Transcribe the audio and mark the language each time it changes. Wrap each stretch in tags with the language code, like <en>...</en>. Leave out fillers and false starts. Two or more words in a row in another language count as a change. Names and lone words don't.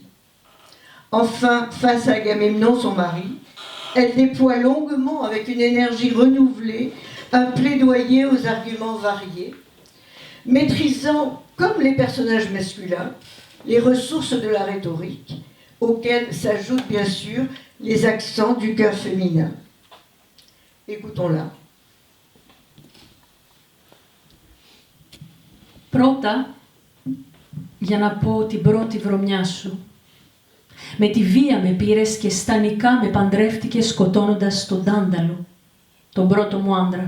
<fr>Enfin, face à Agamemnon, son mari, elle déploie longuement, avec une énergie renouvelée, un plaidoyer aux arguments variés, maîtrisant, comme les personnages masculins, les ressources de la rhétorique, auxquelles s'ajoutent bien sûr les accents du cœur féminin. Écoutons-la.</fr> <el>Πρώτα, για να πω την πρώτη βρωμιά σου. Με τη βία με πήρες και στανικά με παντρεύτηκες σκοτώνοντας τον Τάνταλο, τον πρώτο μου άντρα.</el>